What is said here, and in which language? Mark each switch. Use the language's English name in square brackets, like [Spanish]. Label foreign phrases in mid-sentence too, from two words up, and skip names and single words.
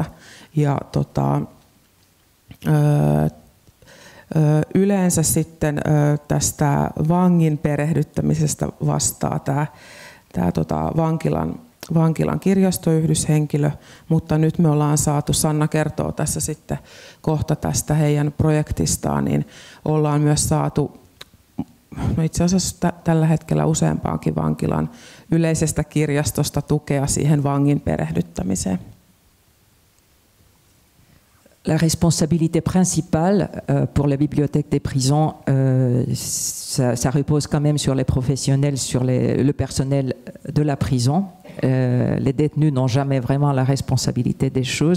[Finnish] Ja yleensä sitten tästä vangin perehdyttämisestä vastaa tämä vankilan kirjastoyhdyshenkilö, mutta nyt me ollaan saatu, Sanna kertoo tässä sitten kohta tästä heidän projektistaan, niin ollaan myös saatu itse asiassa tällä hetkellä useampaankin vankilan yleisestä kirjastosta tukea siihen vangin perehdyttämiseen. [French] La responsabilité principale pour les bibliothèques des prisons, ça repose quand même sur les professionnels, sur le personnel de la prison. Les détenus n'ont jamais vraiment la responsabilité des choses.